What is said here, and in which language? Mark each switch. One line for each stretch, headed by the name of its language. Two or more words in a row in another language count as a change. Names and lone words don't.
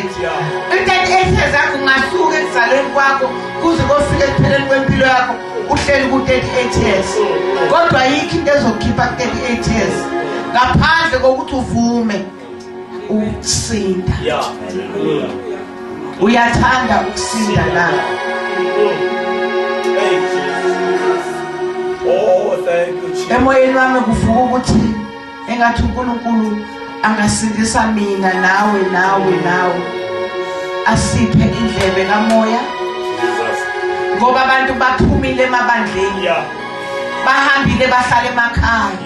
Zulu: U38 years yakho ngasuka ekuzalweni kwakho kuze kufike ekupheleni kwempilo yakho uhleli ku38 years. Kodwa yikho into ezokukhipha ku38 years ngaphandle kokuthi uvume ukusinda.
English: Yeah. Hallelujah.
Zulu: Uyathanda ukusinda na?
English: Thank you. Oh, thank you, Jesus.
Zulu: Emoyeni wami kuvuka ukuthi engathi uNkulunkulu angasindisa mina nawe. Asiphe indlebe kamoya.
English: Jesus.
Zulu: Ngoba abantu baphumile emabandleni.
English: Yeah.
Zulu: Bahambile bahlala emakhaya.